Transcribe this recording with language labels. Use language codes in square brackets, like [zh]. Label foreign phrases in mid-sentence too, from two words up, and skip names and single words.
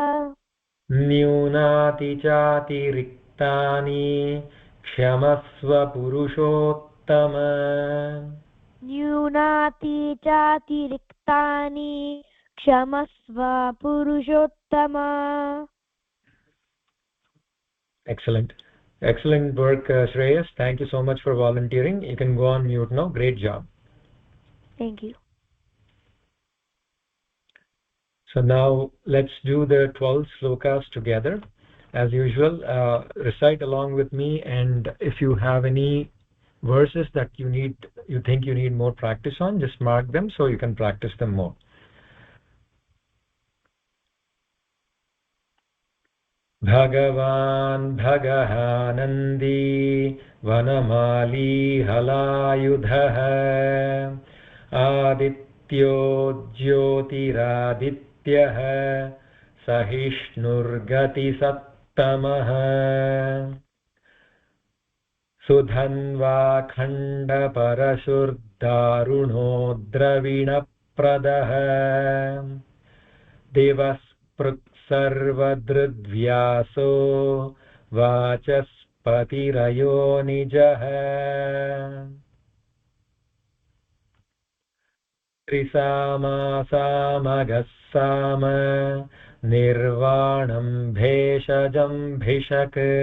[sa] न्यूनातिचातिरिक्तानि क्षमस्व पुरुषोत्तम. न्यूनातिचातिरिक्तानि क्षमस्व पुरुषोत्तम. [en] Excellent work, Shreyas. Thank you so much for volunteering. You can go on mute now. Great job. Thank you. So now let's do the 12 slokas together. As usual, recite along with me, and if you have any verses that you think you need more practice on, just mark them so you can practice them more. [sa] भगवान् भगहानन्दी वनमाली हलायुधः आदित्यो ज्योतिरादित्यः सहिष्णुर्गति सत्तमः सुधन्वा खण्ड परशुर्दारुणो द्रविण प्रदः देवस् सर्वदृद्व्यासो वाचस्पतिरयो निजः त्रिसामासामगः साम निर्वाणं भेषजं भिषक्